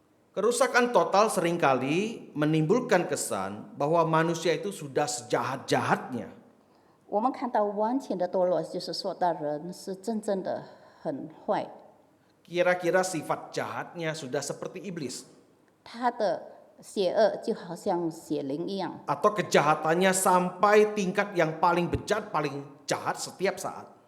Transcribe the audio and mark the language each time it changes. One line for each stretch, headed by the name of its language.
Indonesian: Kerusakan total seringkali menimbulkan kesan bahwa manusia itu sudah sejahat-jahatnya.
Chinese: 我们看到完全的堕落，就是说到人是真正的很坏，
Indonesian: Kira-kira sifat jahatnya sudah seperti iblis.
Chinese: 他的邪恶就好像邪灵一样，
Indonesian: Atau kejahatannya sampai tingkat yang paling bejat, paling jahat setiap saat.